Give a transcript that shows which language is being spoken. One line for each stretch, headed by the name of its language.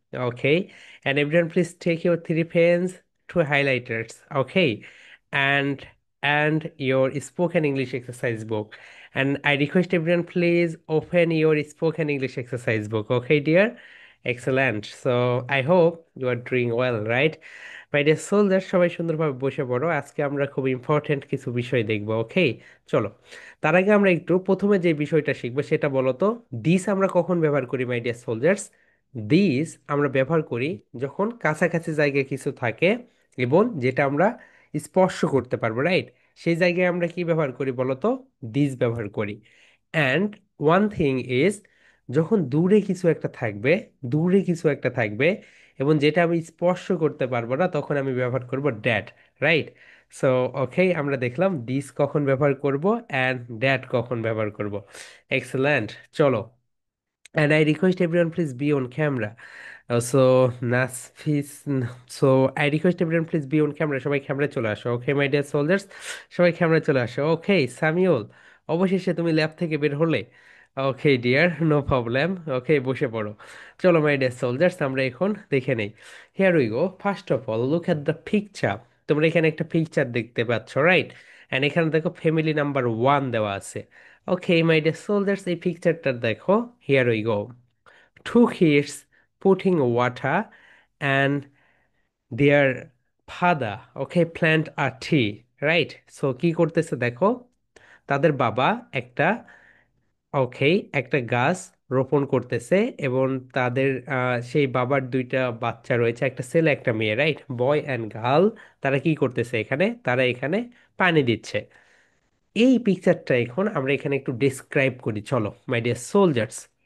English: Okay, and everyone please take your three pens to highlighters. Okay, and your spoken English exercise book. And I request everyone please open your spoken English exercise book. Okay, dear. Excellent. So I hope you are doing well, right? My dear soldier
Bangla: সবাই সুন্দরভাবে বসে পড়ো, আজকে আমরা খুব important কিছু বিষয় দেখবো। ওকে, চলো। তার আগে আমরা একটু প্রথমে যে বিষয়টা শিখবো সেটা বলো তো। দিস আমরা কখন ব্যবহার করি
English: My dear soldiers?
Bangla: দিস আমরা ব্যবহার করি যখন কাছাকাছি জায়গায় কিছু থাকে এবং যেটা আমরা স্পর্শ করতে পারবো, রাইট? সেই জায়গায় আমরা কি ব্যবহার করি বলো তো? দিস ব্যবহার করি।
English: and one thing is,
Bangla: যখন দূরে কিছু একটা থাকবে এবং যেটা আমি স্পর্শ করতে পারবো না, তখন আমি ব্যবহার করব ড্যাট, রাইট? সো ওকে, আমরা দেখলাম দিস কখন ব্যবহার করব অ্যান্ড ড্যাট কখন ব্যবহার করব। এক্সেলেন্ট, চলো।
English: And I request everyone please be on camera. So Nasfis, so I request everyone please be on camera.
Bangla: সবাই ক্যামেরা চলে আসো।
English: okay my dear soldiers,
Bangla: সবাই ক্যামেরা চলে আসো। ওকে সামিউল, অবশেষে তুমি ল্যাব থেকে বের হলে।
English: Okay dear, no problem.
Bangla: ওকে, বসে পড়ো। চলো মাই ডিয়ার সোলজার্স, আমরা এখন দেখে নেই।
English: Here we go. First of all look at the picture.
Bangla: তোমরা এখানে একটা পিকচার দেখতে পাচ্ছ,
English: Right?
Bangla: অ্যান্ড এখানে দেখো ফ্যামিলি নাম্বার 1 দেওয়া আছে।
English: okay my dear soldiers,
Bangla: এই পিকচারটা দেখো। Here we go.
English: Two kids putting water and their father, okay, plant a tree, right?
Bangla: So কি করতেছে দেখো, তাদের বাবা একটা, ওকে, একটা গাছ রোপণ করতেছে এবং তাদের সেই বাবার দুইটা বাচ্চা রয়েছে, একটা ছেলে একটা মেয়ে, রাইট?
English: Boy and girl.
Bangla: তারা কি করতেছে এখানে? তারা এখানে পানি দিচ্ছে। এই পিকচারটা এখন আমরা এখানে একটু ডিসক্রাইব করি, চলো
English: My dear soldiers.